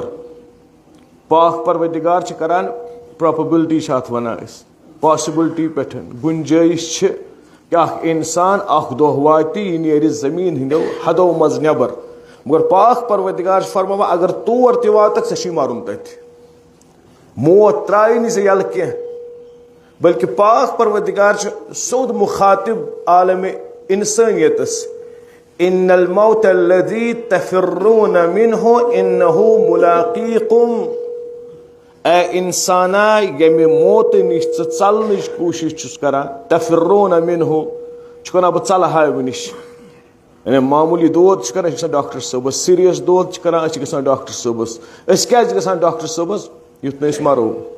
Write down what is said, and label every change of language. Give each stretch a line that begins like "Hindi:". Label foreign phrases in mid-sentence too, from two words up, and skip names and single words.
Kashmiri: پاک پروردگار چھِ کران پرابلٹی چھِ اتھ ونان أسۍ پاسبلٹی پٮ۪ٹھ گُنجٲیش چھِ کہ اکھ انسان اکھ دۄہ واتہِ یہِ نیرِ زٔمیٖن ہٕنٛدیو حدو منٛز نٮ۪بر. مگر پاک پروردگار چھُ فرماوان اگر تور تہِ واتکھ ژےٚ چھُے مرُن تتہِ. موت ترٛایہِ نہٕ ژےٚ یلہٕ کینٛہہ بلکہ پاک پروردگار چھُ سیوٚد مخاطب عالمِ انسٲنیتس.
Arabic: ان الموت الذی تفرون منہ انہ ملاقیکم.
Kashmiri: اے انسانا ییٚمہِ موتہٕ نِش ژٕ ژلنٕچ کوٗشش چھُس کران
Arabic: تفرون منہ
Kashmiri: چھُ کران بہٕ ژلہٕ ہا امہِ نِش. یعنی معموٗلی دود چھِ کران أسۍ چھِ گژھان ڈاکٹر صٲبس. سیٖریس دود چھِ کران أسۍ چھِ گژھان ڈاکٹر صٲبس. أسۍ کیازِ گژھان ڈاکٹر صٲبس یُتھ نہٕ أسۍ مرو.